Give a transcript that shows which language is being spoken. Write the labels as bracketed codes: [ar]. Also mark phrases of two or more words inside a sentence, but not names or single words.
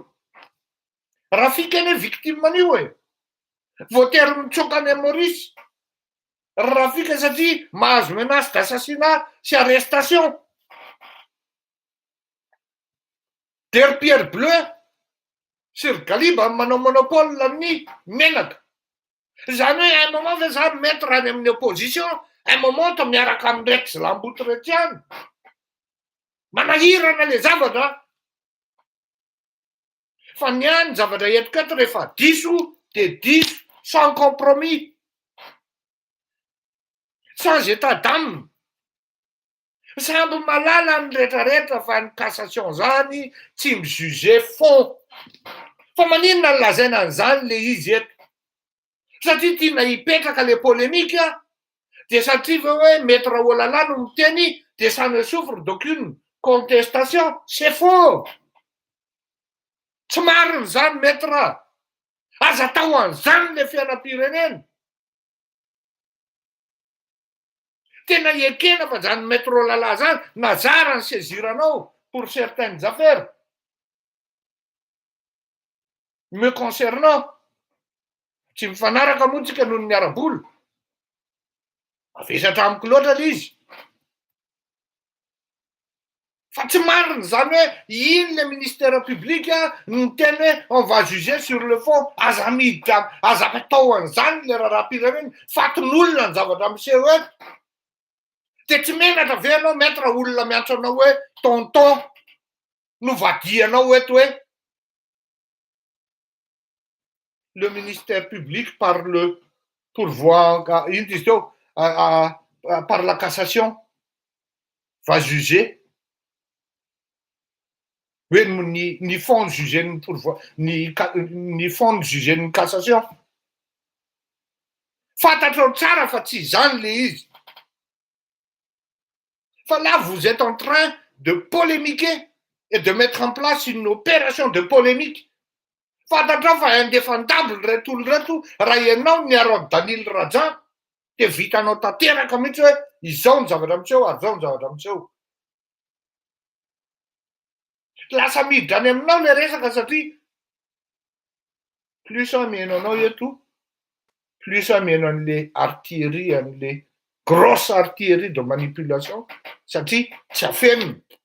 [mg] Rafika eny victime manio e. Voatery mitsoka any Maurice. Rafika satria mahazo [fr] menace d'assassinat [mg] sy arrestation. Der Pierre Bleu sur Galiba manao monopole amin'ny menaka. Zany hoe [fr] un moment [mg] ve zany maître any amin'ny opposition, [fr] un moment [mg] to miaraka amin'ny Rex Lamboty rehetra ihany. Manahirana le zavatra. Fa niany zavatra entiko eto rehefa diso dia diso [fr] sans compromis. Sans état d'âme. [mg] Samby malala ny rehetrarehetra fa ny cassation zany tsy mijuge fond. Fa maninona ny lazaina an'izany le izy eto? Satria tiana hipetraka le polémika dia satria ve hoe maître Olala no miteny dia [fr] ça ne souffre d'aucune contestation. C'est faux. [mg] Tsy marina zany maître. Aza atao an'izany le fiainam-pirenena. Tena ekena fa zany maître Olala zany nazara ny saisiranao [fr] pour certaines affaires. Me concernant, [mg] tsy mifanaraka moa tsika noho ny ara-bola. Avesatra amiko loatra le izy. Fa tsy marina zany hoe iny [fr] le ministère public [mg] ny teny hoe [fr] on va juger sur le fond, [mg] aza miditra aza atao an'izany le raharaham-pirenena fatin'olona ny zavatra miseho eto. De tsy menatra ve anao maître olona miantso anao hoe tonton novadianao eto hoe [fr] le ministère public par le pourvoi [mg] ino izy teo [fr] par la cassation va juger [mg] hoe ny fond ny juger ny pourvoi ny fond ny juger ny cassation. Fantatrao tsara fa tsy zany le izy. [fr] Fa là vous êtes en train de polémiquer et de mettre en place une opération de polémique. [mg] Fantatrao fa indéfendable reto olona reto raha ianao niarao Daniel Rajan de vitanao tanteraka mihitsy hoe izao ny zavatra miseho ary zao ny zavatra miseho. Lasa miditra any aminao le resaka satria plus mihaino anao eto, plus mihaino an'le artillerie, an'le [fr] grosse artillerie de manipulation [mg] satria tsy afeniny.